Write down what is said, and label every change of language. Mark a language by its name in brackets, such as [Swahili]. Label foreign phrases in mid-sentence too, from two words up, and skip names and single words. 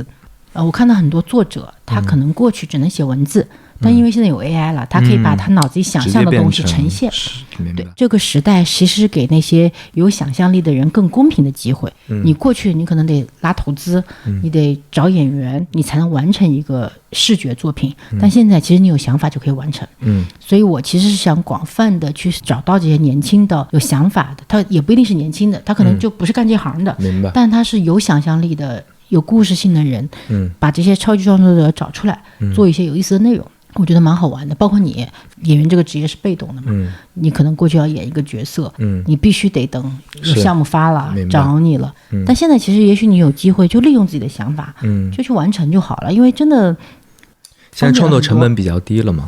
[Chinese] 我看到很多作者，他可能過去只能寫文字，但因為現在有 AI 了，他可以把他腦子裡想象的東西呈現。對，這個時代其實給那些有想象力的人更公平的機會。你過去你可能得拉投資，你得找演員，你才能完成一個視覺作品，但現在其實你有想法就可以完成。所以我其實是想廣泛的去找到這些年輕的有想法的，他也不一定是年輕的，他可能就不是幹這行的，但他是有想象力的有故事性的人，把這些超級創作者找出来，做一些有意思的內容，我覺得蠻好玩的。包括你演員這個職業是被動的嘛，你可能過去要演一個角色，你必須得等有項目發了找你了，但現在其實也許你有機會就利用自己的想法，就去完成就好了。因為真的現在創作成本比較低了嘛？